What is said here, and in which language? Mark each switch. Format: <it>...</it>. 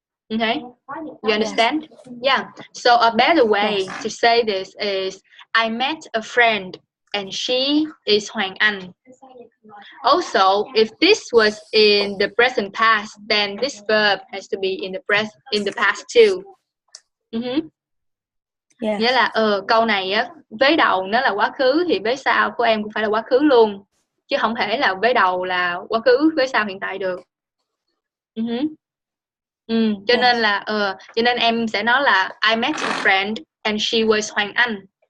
<en>Okay, you understand? Yeah. So a better way to say this is, I met a friend and she is Hoàng Anh. Also, if this was in the present past, then this verb has to be in the past too.</en> <vi>Nghĩa là câu này á, vế đầu nó là quá khứ thì vế sau của em cũng phải là quá khứ luôn, chứ không thể là vế đầu là quá khứ vế sau hiện tại được. Cho nên em sẽ nói là I met a friend and she was Hoàng Anh.</vi>